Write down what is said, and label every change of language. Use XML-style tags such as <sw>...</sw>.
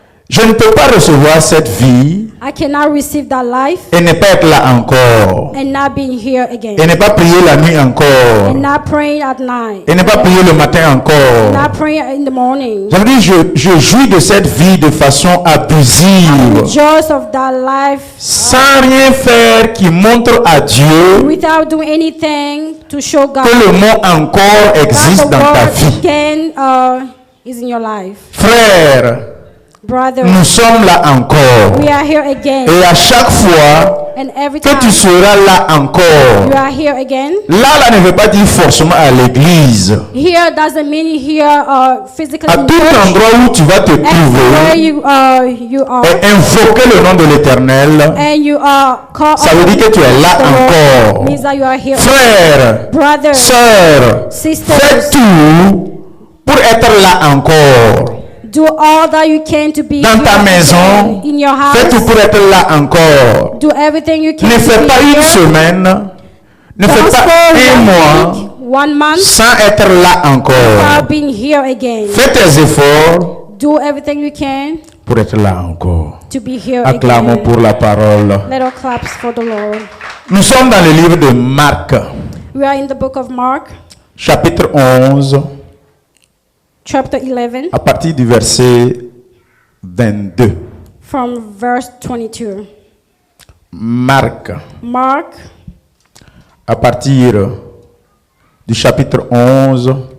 <fr>Je ne peux pas recevoir cette vie</fr> <en>I cannot receive that life</en> <fr>et ne pas être là encore.</fr> <en>and not being here again.</en> <fr>Et ne pas prier la nuit encore.</fr> <en>And not praying at night.</en> <fr>Et ne pas prier le matin encore.</fr> <en>Not praying in the morning.</en> <fr>Ça veut dire je jouis de cette vie de façon abusive,</fr> <en>Just of that life</en> <fr>sans rien faire qui montre à Dieu</fr> <en>without doing anything to show God</en> <fr>que le mot encore</fr> <en>that</en> <fr>existe</fr> <en>the</en> <fr>dans ta</fr> <en>word</en> <fr>vie.</fr> <en>again is in your life.</en> <fr>Frère,</fr> <en>Brother,</en> <fr>nous sommes là encore.</fr> <en>we are here again.</en> <fr>Et à chaque fois</fr> <en>And every</en> <fr>que</fr> <en>time</en> <fr>tu seras là</fr> <en>you</en> <fr>encore,</fr> <en>are here again.</en> <fr>là ne veut pas dire forcément à l'église.</fr> <en>Here doesn't mean here physically</en> <fr>À</fr> <en>in</en> <fr>tout</fr> <en>church.</en> <fr>endroit où tu vas te</fr> <en>Everywhere</en> <fr>trouver</fr> <en>you are</en> <fr>et invoquer le nom de l'Éternel,</fr> <en>and you are called</en> <fr>ça veut dire que tu es là encore.</fr> <en>means that you are here.</en> <fr>Frère,</fr> <en>Brothers,</en> <fr>sœur,</fr> <en>sisters,</en> <fr>fais tout pour être là encore.</fr> <en>do all that you can to be</en> <fr>Dans</fr> <en>here</en> <fr>ta maison,</fr> <en>in your</en> <fr>fais tout</fr> <en>house.</en> <fr>pour être là encore.</fr> <en>Do everything you can</en> <fr>Ne</fr> <en>to</en> <fr>fais</fr> <en>be</en> <fr>pas une</fr> <en>here.</en> <fr>semaine, ne fais</fr> <en>Just</en> <fr>pas</fr> <en>for</en> <fr>un</fr> <en>1</en> <fr>mois</fr> <en>week, 1 month,</en> <fr>sans être là</fr> <en>without</en> <fr>encore.</fr> <en>being here again.</en> <fr>Fais tes efforts</fr> <en>Do everything you can</en> <fr>pour être là encore.</fr> <en>to be here</en> <fr>Acclamons</fr> <en>again.</en> <fr>pour la parole.</fr> <en>Little claps for the Lord.</en> <fr>Nous sommes dans le livre de Marc,</fr> <en>We are in the book of Mark,</en> <fr>chapitre 11,</fr> <en>chapter 11,</en> <fr>à partir du verset 22.</fr> <en>from verse 22.</en> <fr>Marc,</fr> <en>Mark,</en> <fr>à partir du chapitre 11,</fr>